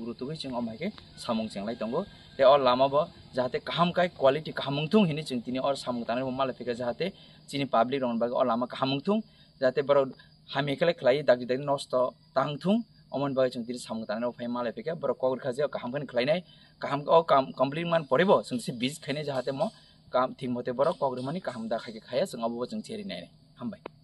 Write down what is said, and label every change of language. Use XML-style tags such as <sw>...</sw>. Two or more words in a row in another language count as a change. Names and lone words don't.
<trp>रुतुकै जों अमायके सामं जेंलाय दंगो ते और लामा बो जाहाते कामकाय क्वालिटी कामंगथुं हिनि जों तिनि और सामं ताने माला फेका जाहाते चिनि पाब्लिक रन बागै और लामा कामंगथुं जाहाते बर हामिकले खलाय दागि दागि नष्ट तांगथुं अमन बागै जों तिनि सामं ताने फाय माला फेका बर कगर खाजे कामखन खलायनाय काम कमप्लीट मान परेबो जों से बिज खायने जाहाते म काम थिंग मते बर कगर मानि काम दा खायके खाया जों अबो जों चेरि नाय हामबाय</trp>